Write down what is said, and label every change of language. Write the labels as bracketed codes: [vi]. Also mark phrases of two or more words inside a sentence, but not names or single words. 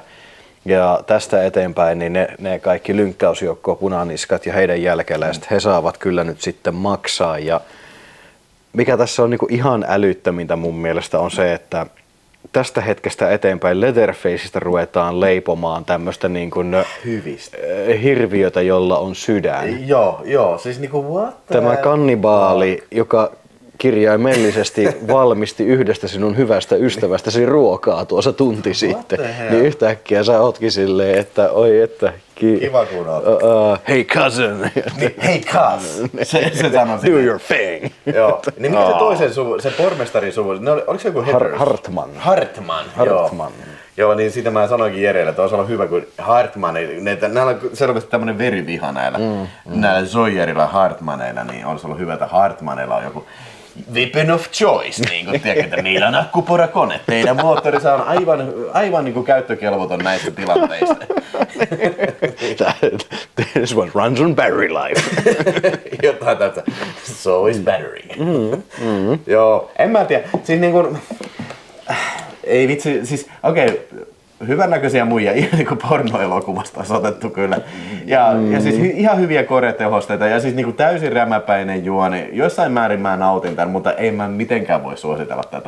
[fi] Ja tästä eteenpäin niin ne kaikki lynkkausjoukko punaniskat ja heidän jälkeläiset, he saavat kyllä nyt sitten maksaa. Ja mikä tässä on niinku ihan älyttömintä mun mielestä on se, että tästä hetkestä eteenpäin Leatherfaceista ruvetaan leipomaan tämmöistä niin kuin hirviötä, jolla on sydän. Joo, siis niinku [en] what the [fi] Tämä kannibaali, joka kirjaimellisesti valmisti yhdestä sinun hyvästä ystävästäsi ruokaa tuossa tunti sitten, niin yhtäkkiä sä ootkin silleen, että oi että kiva kun oot. [en] Hey cousin. Hey cuz. [fi] Se sanoi [en] Do your thing. [fi] Joo. Niin mikä se toisen suvu, se pormestarin suvu, oliko se joku Heathers? Hartman. Joo, niin sitä mä sanoinkin Jerelle, että olisi ollut hyvä, kun Hartman, näillä on selvästi tämmönen veriviha näillä Sawyerilla Hartmaneilla, niin olisi ollut hyvä, että Hartmaneilla on joku [en] weapon of choice, [fi] niin kuin tiedät, että niillä on akkuporakone. Teidän moottorissa on aivan niin kuin käyttökelvoton näistä tilanteista. [en] This one runs on battery life. [fi] Jotain tästä. [en] So is battery. [fi] Joo, en mä tiedä. Siis niin kuin, ei vitsi, siis okei. Hyvännäköisiä muijia, ihan niin kuin pornoelokuvasta olisi otettu kyllä. Ja siis ihan hyviä koretehosteita ja siis niin kuin täysin rämäpäinen juoni. Jossain määrin mä nautin tämän, mutta ei mä mitenkään voi suositella tätä.